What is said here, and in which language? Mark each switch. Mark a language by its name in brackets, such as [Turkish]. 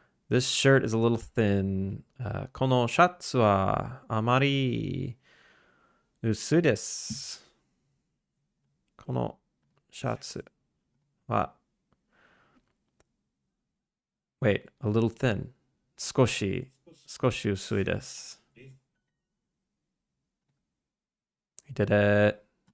[English] This shirt is a little thin. [Japanese] このシャツはあまり薄いです。このシャツは [English] Wait, a little thin. [Japanese] 少し薄いです。 [English] We did it.